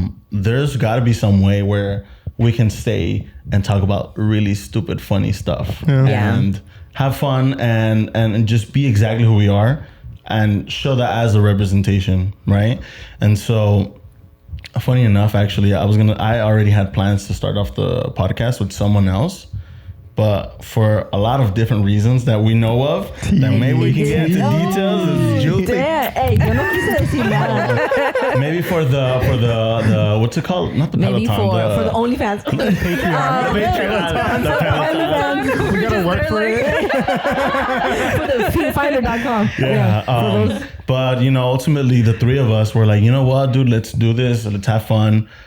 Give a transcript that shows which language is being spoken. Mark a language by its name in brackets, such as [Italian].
[English] There's got to be some way where we can stay and talk about really stupid, funny stuff and have fun and just be exactly who we are and show that as a representation, right? And so, funny enough, actually, I already had plans to start off the podcast with someone else. But for a lot of different reasons that we know of, that maybe we can get into details. [Spanish] Hey, yo no quise decir nada. [English] Maybe for the what's it called? Not the Maybe Peloton. for the OnlyFans. Patreon. The Peloton. We gotta work for it. For the feedfinder.com. Yeah. But you know, ultimately, the three of us were like, you know what, dude, let's do this. Let's have fun.